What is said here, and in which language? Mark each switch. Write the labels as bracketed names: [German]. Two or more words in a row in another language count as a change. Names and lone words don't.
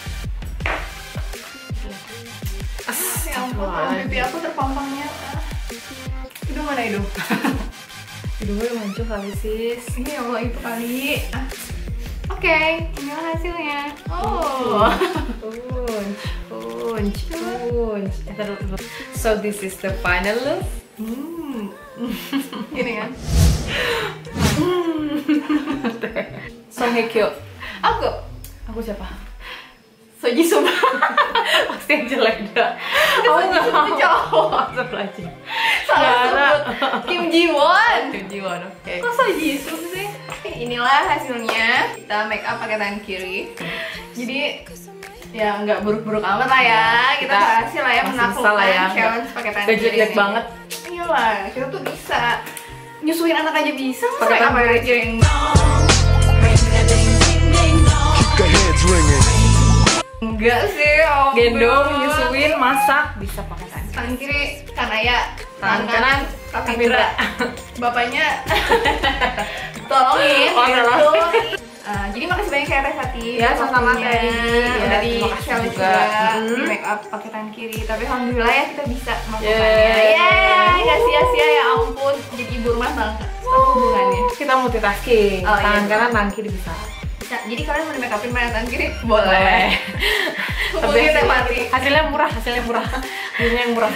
[Indonesian] Ya ampun, kalau pipi aku terpampang nyata. Hidung mana hidung? Hidungnya udah mancung kali sis. Ini [Arabic] ya Allah [Indonesian] itu kali. Oke, inilah hasilnya. Oh. Unch. [English] So this is the final look. [Indonesian] Gini kan? Song Hye Kyo. Aku siapa? Soji Sub. Pasti yang jelek dah. Aku nggak mau. Cowok. Astagfirullahaladzim. Salah sebut. Kim Ji Won. Kim Ji Won, oke. Kok so Jisoo sih? Inilah hasilnya. Kita [English] make up [Indonesian] pakai tangan kiri. Jadi ya nggak buruk-buruk amat lah ya. Kita berhasil lah ya masih bisa lah ya. menaklukkan challenge pakai tangan Gak kiri. jelek ini. banget. Iyalah, kita tuh bisa nyusuin anak aja bisa. Pakai Masa tangan apa kiri. aja yang [English] Keep the heads ringing. [Indonesian] enggak sih. Oh, Gendong, nyusuin, masak, bisa pakai tangan. Tangan kiri Kanaya, Tangan kanan, Kapindra. Bapaknya tolongin. Oh, tolong. Jadi makasih banyak ya Teh Sati. Ya, sama-sama, waktunya. Teh. Udah di Terima kasih challenge juga. di [English] make up [Indonesian] pakai tangan kiri. Tapi alhamdulillah ya kita bisa melakukannya. Yeay. Yeay, nggak sia-sia ya ampun. Jadi ibu rumah tangga hubungannya. Kita multitasking. Oh, iya. Tangan kanan, tangan kiri bisa. Bisa. Jadi kalian mau di [English] make upin [Indonesian] mana tangan kiri? Boleh. Tapi Hubungin Teh Pati. hasilnya murah. Hasilnya yang murah.